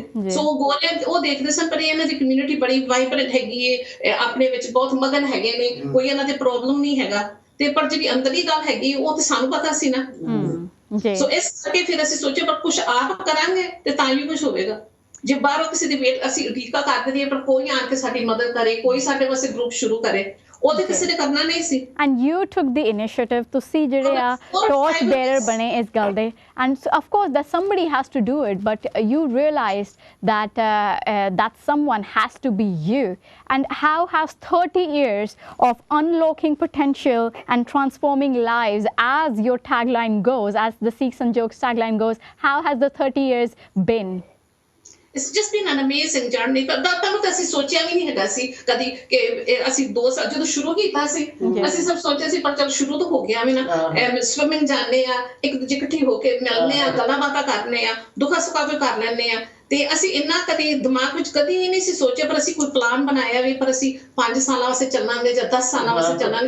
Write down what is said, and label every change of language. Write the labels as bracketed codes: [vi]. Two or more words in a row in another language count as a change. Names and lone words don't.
[pa] ਸੋ ਗੋਰੇ ਉਹ ਦੇਖਦੇ ਸਨ ਪਰ ਇਹਨਾਂ ਦੀ ਕਮਿਊਨਿਟੀ ਬੜੀ ਵਾਈਬਰੈਂਟ ਹੈਗੀ ਹੈ, ਆਪਣੇ ਵਿੱਚ ਬਹੁਤ ਮਗਨ ਹੈਗੇ ਨੇ, ਕੋਈ ਇਹਨਾਂ ਦੇ ਪ੍ਰੋਬਲਮ ਨਹੀਂ ਹੈਗਾ। ਤੇ ਪਰ ਜਿਹੜੀ ਅੰਦਰਲੀ ਗੱਲ ਹੈਗੀ ਉਹ ਤੇ ਸਾਨੂੰ ਪਤਾ ਸੀ ਨਾ। ਸੋ ਇਸ ਕਰਕੇ ਫਿਰ ਅਸੀਂ ਸੋਚਿਆ ਪਰ ਕੁਛ ਆਪ ਕਰਾਂਗੇ ਤੇ ਤਾਂ ਹੀ ਕੁਛ ਹੋਵੇਗਾ। ਜੇ ਬਾਹਰੋਂ ਕਿਸੇ ਦੀ ਵੇਟ ਅਸੀਂ ਉਡੀਕਾ ਕਰਦੇ ਰਹੀਏ ਪਰ ਕੋਈ ਆਣ ਕੇ ਸਾਡੀ ਮਦਦ ਕਰੇ, ਕੋਈ ਸਾਡੇ ਵਾਸਤੇ ਗਰੁੱਪ ਸ਼ੁਰੂ ਕਰੇ, ਉਹ ਤੇ ਕਿਸੇ ਨੇ ਕਰਨਾ ਨਹੀਂ ਸੀ। [en] And you took the initiative, [pa] ਤੁਸੀਂ ਜਿਹੜੇ ਆ [en] torch bearer [pa] ਬਣੇ ਇਸ ਗੱਲ ਦੇ, [en] and of course that somebody has to do it, but you realized that that someone has to be you. And how has 30 years of unlocking potential and transforming lives, as your tagline goes, as the Sikh Sanjog tagline goes, how has the 30 years been? It's just been an amazing journey. [pa] ਪਰ ਤੁਹਾਨੂੰ ਤਾਂ ਅਸੀਂ ਸੋਚਿਆ ਵੀ ਨਹੀਂ ਹੈਗਾ ਸੀ ਕਦੀ ਕਿ ਅਸੀਂ 2 ਸਾਲ ਜਦੋਂ ਸ਼ੁਰੂ ਕੀਤਾ ਸੀ, ਅਸੀਂ ਸਭ ਸੋਚਿਆ ਸੀ ਪਰ ਚਲ ਸ਼ੁਰੂ ਤਾਂ ਹੋ ਗਿਆ ਵੀ ਨਾ। ਸਵਿਮਿੰਗ ਜਾਂਦੇ ਆ, ਇੱਕ ਦੂਜੇ ਇਕੱਠੇ ਹੋ ਕੇ ਮਿਲਦੇ ਆ, ਗੱਲਾਂ ਬਾਤਾਂ ਕਰਨੇ ਆ, ਦੁੱਖਾਂ ਸੁੱਖਾਂ ਕੋਈ ਕਰ ਲੈਂਦੇ ਆ। ਤੇ ਅਸੀਂ ਇੰਨਾ ਕਦੇ ਦਿਮਾਗ ਵਿੱਚ ਕਦੀ ਹੀ ਨਹੀਂ ਸੀ ਸੋਚਿਆ, ਪਰ ਅਸੀਂ ਕੋਈ ਪਲਾਨ ਬਣਾਇਆ ਵੀ ਪਰ ਅਸੀਂ 5 ਸਾਲਾਂ ਵਾਸਤੇ ਚੱਲਾਂਗੇ ਜਾਂ 10 ਸਾਲਾਂ ਵਾਸਤੇ ਚੱਲਾਂਗੇ।